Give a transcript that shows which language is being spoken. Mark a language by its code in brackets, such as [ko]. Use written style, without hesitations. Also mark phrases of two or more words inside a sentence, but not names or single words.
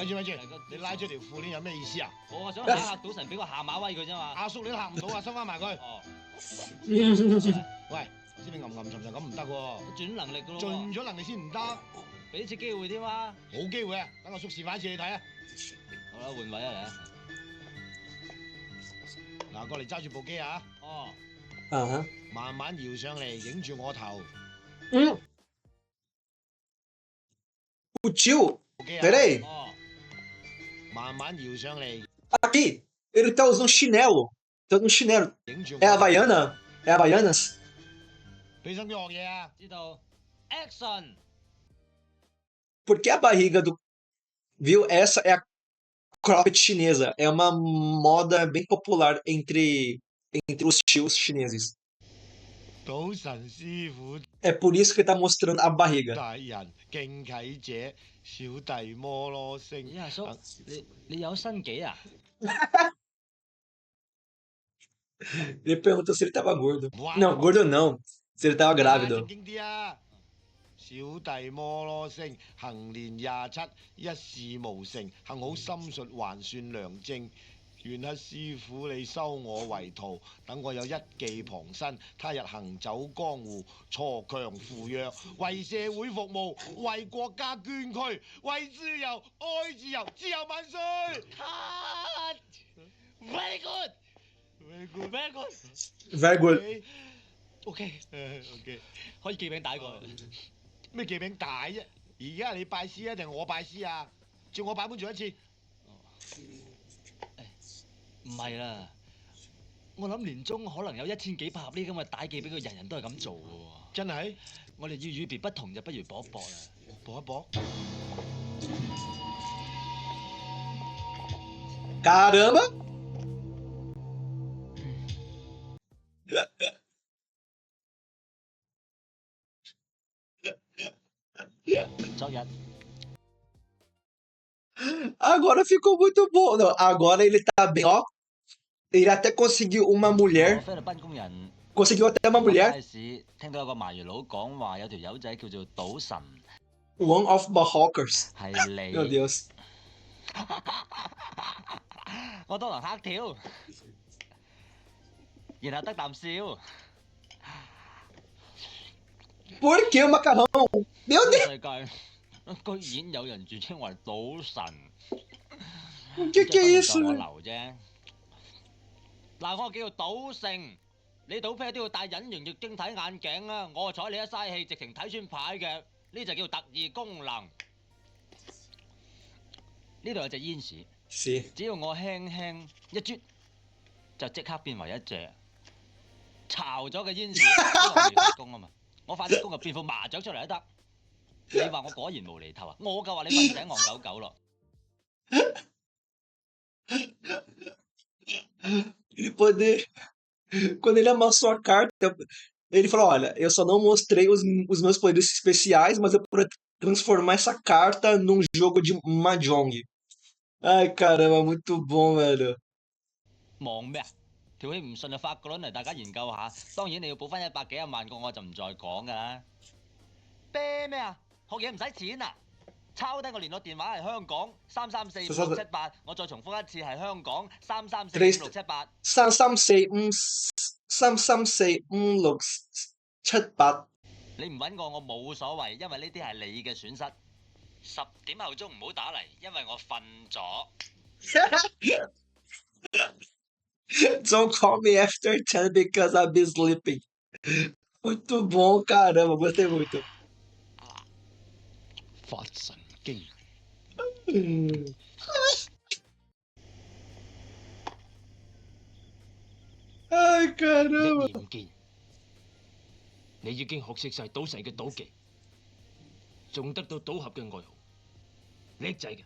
[yue] 咪住，你拉咗條褲鏈有咩意思啊？我想嚇賭神，俾個下馬威佢啫嘛。阿叔你都嚇唔到啊，收翻埋佢。哦，喂，知你沉咁唔得喎，我轉能力㗎咯喎，盡咗能力先唔得，俾次機會添嘛。冇機會啊！等我叔示範一次你睇啊！好啦，換位啊嚟啊！嗱，過嚟揸住部機啊！哦， Aham. 慢慢搖上嚟，影住我頭。 [pt] O tio. [yue] 部機啊 [pt] Peraí. [yue] 哦，慢慢搖上嚟， [pt] Aqui. Ele tá usando chinelo. Tá usando chinelo. [yue] 影住我。 [pt] É Havaiana? É Havaianas? [yue] 你使唔使學嘢啊？知道 action。 [pt] Porque a barriga do. Viu? Essa é a cropped chinesa. É uma moda bem popular entre os tios chineses. [yue] 賭神師傅 [pt] É por isso que ele tá mostrando a barriga. [yue] 大人敬啟者，小弟摩羅星。咦，阿叔，你有新幾啊？ [pt] Ele perguntou se ele tava gordo. Uau. Não, gordo não. Se ele tava [yue] 正 [pt] grávido. [yue] 經啲啊！小弟摩羅星，行年27，一事無成，幸好心術還算良正。願乞師傅你收我為徒，等我有一技傍身，他日行走江湖，鋤強扶弱，為社會服務，為國家捐軀，為自由，愛自由，自由萬歲 [en] Very good, very good, very good. Very good. [yue] OK， OK，可以寄餅帶過去。咩記餅大啫？而家係你拜師啊，定係我拜師啊？照我版本做一次。唔係啦，我諗年中可能有1000幾百盒呢咁嘅帶寄俾佢，人人都係咁做嘅喎。真係？我哋要與別不同，就不如搏一搏啦。搏一搏。 [pt] Caramba! Agora ficou muito bom. Não, agora ele tá bem, ó. Ele até conseguiu uma [yue] 我 [pt] mulher. [yue] 菲律賓工人 [pt] Conseguiu até uma [yue] 落 [pt] mulher. [yue] 街市，聽到有個賣魚佬講話，有條友仔叫做賭神， [en] One of Marrockers. [yue] 係 [pt] Meu [yue] 你。 [pt] Deus. [yue] 我當堂嚇跳，然後得啖笑。 [pt] Por que o macarrão? Meu [yue] 呢 [pt] Deus. [yue] 個世界居然有人自稱為賭神， [pt] O que [yue] 即 [pt] é [yue] 係 [pt] isso? [yue] 當我流啫。嗱，我叫做賭聖，你賭啤都要戴隱形液晶體眼鏡啊！我睬你一嘥氣，直情睇穿牌嘅，呢就叫特異功能。呢度有隻煙屎， [pt] Sim. [yue] 只要我輕輕一啜，就即刻變為一隻巢咗嘅煙屎。因為我未發功啊嘛，我發啲功就變副麻雀出嚟都得。你話我果然無厘頭啊！我就話你瞓醒戇狗狗咯。 [pt] Quando ele amassou a carta, ele falou: Olha, eu só não mostrei os meus poderes especiais, mas eu pude transformar essa carta num jogo de Mahjong. Ai, caramba, muito bom, velho. [yue] 忙咩啊？條氣唔順就發個輪嚟大家研究下。當然你要補翻100幾廿萬個，我就唔再講噶啦。啤咩啊？學嘢唔使錢啊！抄低個聯絡電話係香港3345678，我再重複一次係香港3345678。 3345678。你唔揾我冇所謂，因為呢啲係你嘅損失。10點後鐘唔好打嚟，因為我瞓咗。 [en] Don't call me after 10 because I'll be sleeping. [pt] Muito bom, caramba, gostei muito. [yue] 發神經。 [pt] Ai, [yue] 一 [pt] caramba. [yue] 言唔見，你已經學識晒賭神嘅賭技，仲得到賭俠嘅外號，叻仔嘅。